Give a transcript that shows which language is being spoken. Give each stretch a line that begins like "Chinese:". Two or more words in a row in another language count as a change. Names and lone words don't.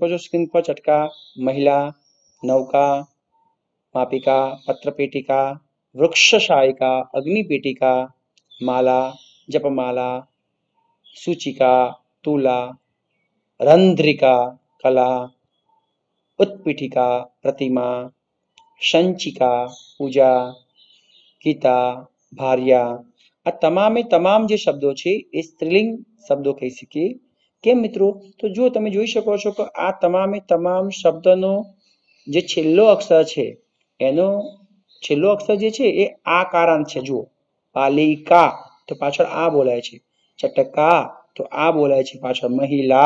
Gujarati: છો સ્ક્રીન પર
Sanskrit: चटका महिला नौका मापिका पत्रपेटिका वृक्षशायिका अग्निपेटिका माला जपमाला सूचिका तुला રંધ્રિકા કલા उत्पीठिका प्रतिमा संचिका पूजा गीता भार्या
Gujarati: આ તમામે તમામ જે શબ્દો છે એ સ્ત્રીલિંગ શબ્દો કહી શકીએ કેમ મિત્રો તો જો તમે જોઈ શકો છો કે આ તમામે તમામ શબ્દનો જે છેલ્લો અક્ષર છે એનો છેલ્લો અક્ષર જે છે એ આ કારાંત છે. જુઓ, બાલિકા તો પાછળ આ બોલાય છે, ચટકા તો આ બોલાય છે પાછળ મહિલા.